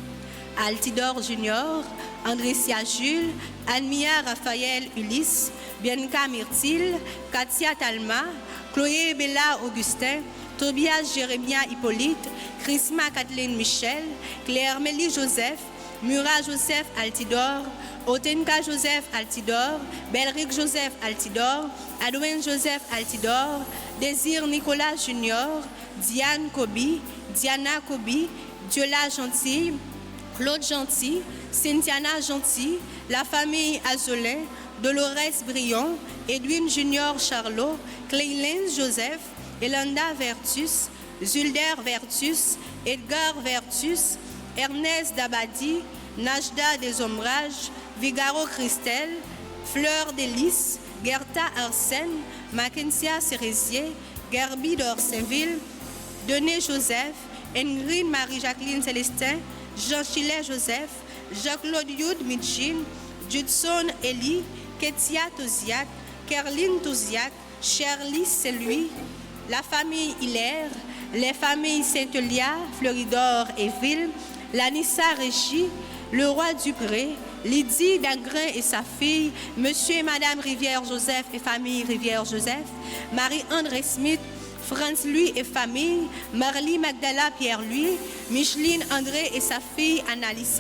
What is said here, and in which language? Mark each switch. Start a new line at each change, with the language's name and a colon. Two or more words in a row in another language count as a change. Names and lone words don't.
French: Altidore Junior, Andrécia Jules, Anmia Raphaël Ulysse, Bianca Myrtille, Katia Talma, Chloé Bella Augustin, Tobias Jérémia Hippolyte, Chrisma Kathleen Michel, Claire Mélie Joseph, Murat Joseph Altidore, Otenka Joseph Altidore, Belric Joseph Altidore, Adouin Joseph Altidore, Désir Nicolas Junior, Diane Kobi, Diana Kobi, Diola Gentil, Claude Gentil, Cynthiana Gentil, la famille Azolin, Dolores Brion, Edwin Junior Charlot, Cléline Joseph, Elanda Vertus, Zulder Vertus, Edgar Vertus, Ernest Dabadi, Najda Desombrages, Vigaro Christelle, Fleur Délice, Gerta Arsène, Mackensia Cérésier, Gerby d'Orsainville, Dené Joseph, Ingrid Marie-Jacqueline Célestin, Jean-Chilet Joseph, Jacques-Claude Youd Mitchin, Judson Elie, Ketia Toziak, Kerline Toziak, Shirley Celui, la famille Hilaire, les familles Saint-Elia, Fleuridor et Ville, Lanissa Régie, le roi Dupré, Lydie Dagrin et sa fille, Monsieur et Madame Rivière-Joseph et famille Rivière-Joseph, Marie-André Smith, Franz Louis et famille, Marlie Magdala Pierre-Louis, Micheline André et sa fille Annalisa,